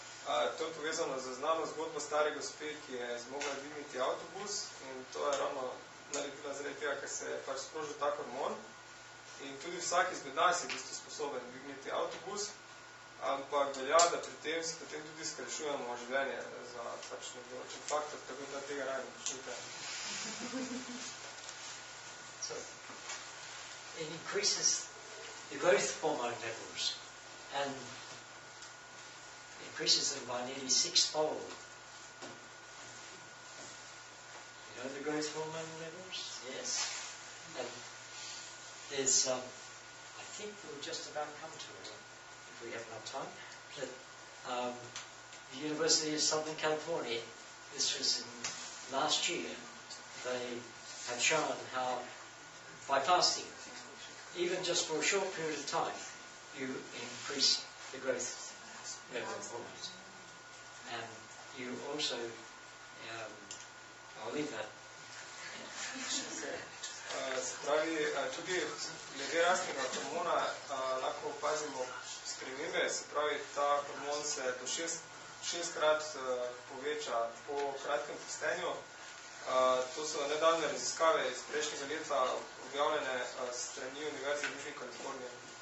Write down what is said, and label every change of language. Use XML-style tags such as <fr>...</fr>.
<sl>To je povezano z znano zgodbo stare gospe, ki je zmogla dvigniti avtobus, in to je ravno naredila zaradi tega, ker se je pač sprožil ta hormon. In tudi vsak izmed nas je v bistvu sposoben dvigniti avtobus, ampak velja, da pri tem si potem tudi skrajšujemo življenje za pač nedoločen faktor, tako da tega raje ne počnite.</sl> <en>So, it increases the growth hormone levels and increases them by nearly 6-fold. You know the growth hormone levels? Yes. And there's, I think we'll just about come to it if we have enough time, but the University of Southern California, this was in last year, they have shown how by fasting, even just for a short period of time, you increase the growth level of hormones. And you also, I'll leave that.</en> <sl>Se pravi, tudi glede rastnega hormona lahko opazimo spremembe, se pravi, ta hormon se do 6-krat poveča po kratkem testenju. To so nedavne raziskave iz prejšnjega leta objavljene strani Univerze v Južni Kaliforniji.</sl>